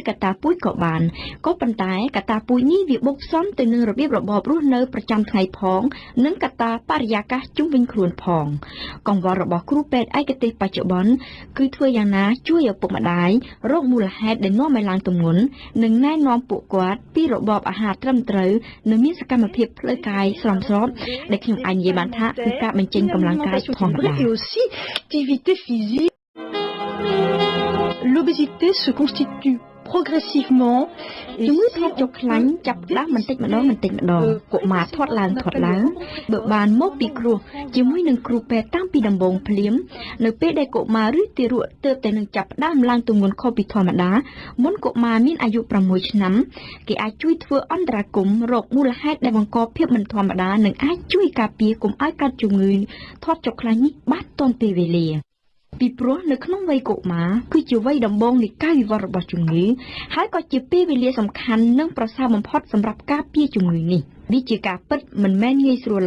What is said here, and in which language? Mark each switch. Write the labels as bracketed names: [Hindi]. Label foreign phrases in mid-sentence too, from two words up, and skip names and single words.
[Khmer] កត្តាពួយក៏បានក៏ប៉ុន្តែកត្តាពួយនេះវាបូកផ្សំទៅនឹងរបៀបរបបរស់នៅប្រចាំថ្ងៃផងនិងកត្តាបរិយាកាសជុំវិញខ្លួនផងកង្វល់របស់គ្រូពេទ្យឯកទេសបច្ចុប្បន្នគឺធ្វើយ៉ាងណាជួយឪពុកម្ដាយរកមូលហេតុដែលនាំឲ្យឡើងទម្ងន់និងណែនាំពួកគាត់ពីរបបអាហារត្រឹមត្រូវនិងមានសកម្មភាពផ្លូវកាយស្រស់ស្របដែលខ្ញុំអាចនិយាយបានថាគឺការបញ្ចេញកម្លាំងកាយធម្មតា [French] et aussi activité physique. L'obésité se constitue progressivement [Khmer] ជំងឺធាត់ចុកខ្លាញ់ចាប់ផ្ដើមបន្តិចម្ដងកុមារធាត់ឡើងបើបានមកពីគ្រោះជាមួយនឹងគ្រូពេទ្យតាំងពីដំបូងភ្លាមនៅពេលដែលកុមារឬទារក ទើបតែនឹងចាប់ផ្ដើមឡើងទម្ងន់ខុសពីធម្មតាមុនកុមារមានអាយុ6ឆ្នាំគេអាចជួយធ្វើអន្តរាគមន៍រកមូលហេតុដែលបង្កភាពមិនធម្មតានិងអាចជួយការពារកុំឲ្យកើតជំងឺធាត់ចុកខ្លាញ់នេះបានទាន់ពេលវេលាពីព្រោះនៅក្នុងវ័យកុមារគឺជាវ័យដំបូងនៃការវិវត្តរបស់ជំងឺហើយក៏ជាពេលវេលាសំខាន់និងប្រសើរបំផុតសម្រាប់ការពារជំងឺនេះវាជាការពិតមិនមែនងាយស្រួល